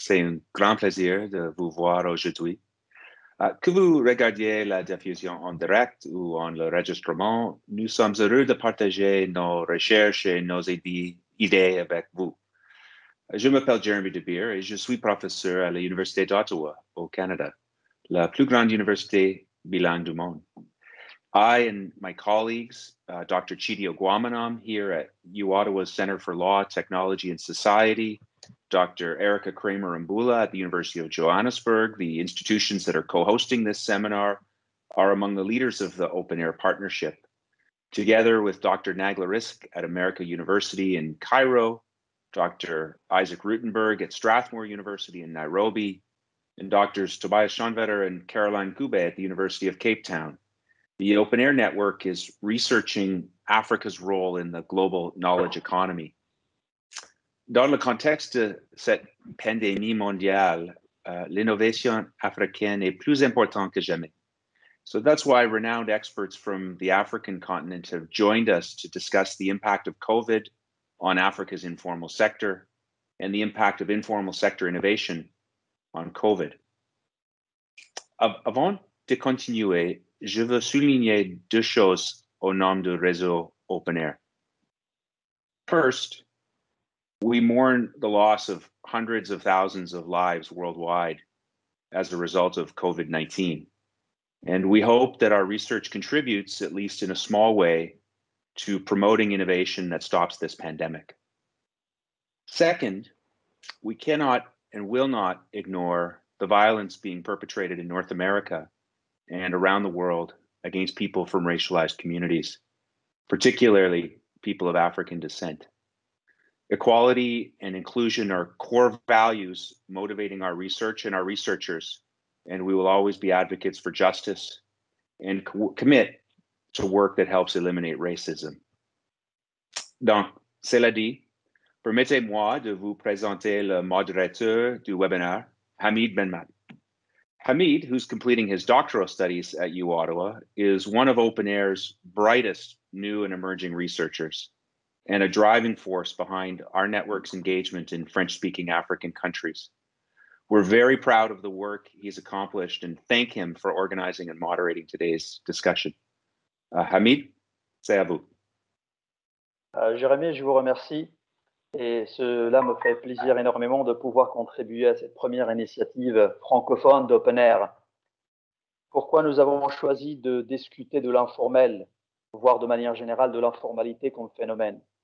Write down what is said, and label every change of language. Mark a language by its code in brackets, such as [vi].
[fr] C'est un grand plaisir de vous voir aujourd'hui. Que vous regardiez la diffusion en direct ou en l'enregistrement, nous sommes heureux de partager nos recherches et nos idées avec vous. Je m'appelle Jérémy Debir et je suis professeur à l'Université d'Ottawa au Canada, la plus grande université bilingue du monde. [en] I and my colleagues, Dr. Chidi Ogwamanam here at UOttawa's Center for Law, Technology and Society, Dr. Erica Kramer-Mbula at the University of Johannesburg, the institutions that are co-hosting this seminar, are among the leaders of the Open Air Partnership. Together with Dr. Nagla Risk at America University in Cairo, Dr. Isaac Rutenberg at Strathmore University in Nairobi, and Drs. Tobias Schoenvetter and Caroline Kube at the University of Cape Town. The Open Air Network is researching Africa's role in the global knowledge economy. [fr] Dans le contexte de cette pandémie mondiale, l'innovation africaine est plus importante que jamais. [en] So that's why renowned experts from the African continent have joined us to discuss the impact of COVID on Africa's informal sector and the impact of informal sector innovation on COVID. [fr] Avant de continuer, je veux souligner deux choses au nom du réseau Open Air. [en] First, we mourn the loss of hundreds of thousands of lives worldwide as a result of COVID-19. And we hope that our research contributes, at least in a small way, to promoting innovation that stops this pandemic. Second, we cannot and will not ignore the violence being perpetrated in North America and around the world against people from racialized communities, particularly people of African descent. Equality and inclusion are core values motivating our research and our researchers, and we will always be advocates for justice and commit to work that helps eliminate racism. [fr] Donc, cela dit, permettez-moi de vous présenter le modérateur du webinaire, Hamid Benmadi. [en] Hamid, who's completing his doctoral studies at UOttawa, is one of Open Air's brightest new and emerging researchers and a driving force behind our network's engagement in French-speaking African countries. We're very proud of the work he's accomplished and thank him for organizing and moderating today's discussion. [fr] Hamid, c'est à vous. Jérémy, je vous remercie. Et cela me fait plaisir énormément de pouvoir contribuer à cette première initiative francophone d'Open Air. Pourquoi nous avons choisi de discuter de l'informel, voire de manière générale de l'informalité comme phénomène?